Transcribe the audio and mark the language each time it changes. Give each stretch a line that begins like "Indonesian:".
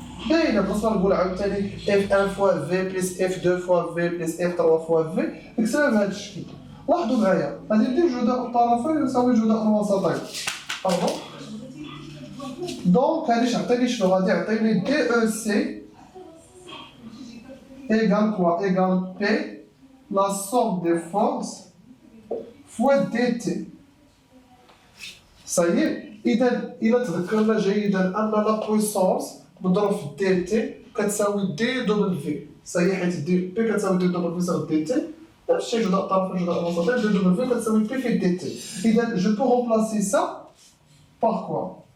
Arabic: باينه بلاصه نقول عاوتاني اف 1 فوا في بلس اف 2 فوا في بلس اف 3 فوا في نكتبها بهذا الشكل لاحظوا معايا غادي ندير جداء الطرفين يساوي جداء الوسطين باردون
French: Donc, allez, je vais dire DEC égale quoi? Égale P, la somme des forces, fois DT. Ça y est, il a
Arabic: تذكرنا جيدا أن
French: la puissance
Arabic: مضروب في DT كتساوي DW.
French: Ça y est, حيت P كتساوي DW sur DT.
Arabic: نفس الشيء جداء الطرفين جداء الوسطين DW كتساوي P في DT.
French: إذا je peux remplacer ça par quoi?